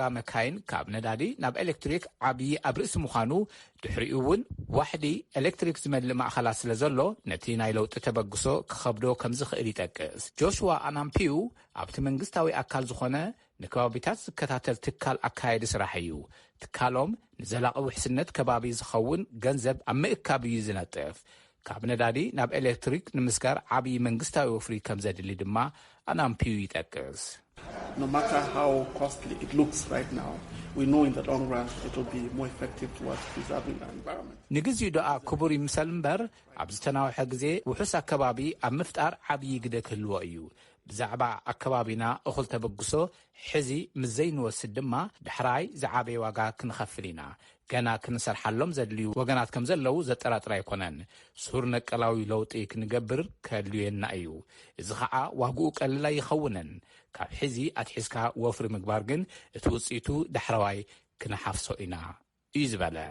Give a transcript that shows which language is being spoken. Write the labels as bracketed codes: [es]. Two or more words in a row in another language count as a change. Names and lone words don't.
[ti] መካይን ካብ ነዳዲ ናብ ኤሌክትሪክ ዓብዪ ኣብ ርእሲ ምዃኑ ድሕሪኡ እውን ዋሕዲ ኤሌክትሪክ ዝመልእ ማእኸላት ስለ ዘሎ ነቲ ናይ ለውጢ ተበግሶ ክኸብዶ ከም ዝኽእል ይጠቅስ። ጆሽዋ ኣናምፒዩ ኣብቲ መንግስታዊ ኣካል ዝኾነ ንከባቢታት ዝከታተል ትካል ኣካየዲ ስራሕ እዩ። ትካሎም ንዘላቒ ውሕስነት ከባቢ ዝኸውን ገንዘብ ኣብ ምእካብ እዩ ዝነጥፍ። ካብ ነዳዲ ናብ ኤሌክትሪክ ንምስጋር ዓብዪ መንግስታዊ ወፍሪ ከም ዘድሊ ድማ ኣናምፒዩ ይጠቅስ። [en] No matter how costly it looks right now, we know in the long run it will be more effective towards preserving the environment. [ti] ንግዚኡ ደኣ ክቡር ይምሰል እምበር ኣብ ዝተናውሐ ግዜ ውሑስ ኣከባቢ ኣብ ምፍጣር ዓብዪ ግደ ክህልዎ እዩ። ብዛዕባ ኣከባቢና እኹል ተበግሶ ሕዚ ምዘይንወስድ ድማ ድሕራይ ዝዓበየ ዋጋ ክንኸፍል ኢና። ገና ክንሰርሓሎም ዘድልዩ ወገናት ከም ዘለው ዘጠራጥር ኣይኮነን። ሱር ነቀላዊ ለውጢ ክንገብር ከድልየና እዩ። እዚ ከዓ ዋግኡ ቀሊል ኣይኸውንን። ካብ ሕዚ ኣትሒዝካ ወፍሪ ምግባር ግን እቲ ውፅኢቱ ዳሕረዋይ ክንሓፍሶ ኢና እዩ ዝበለ።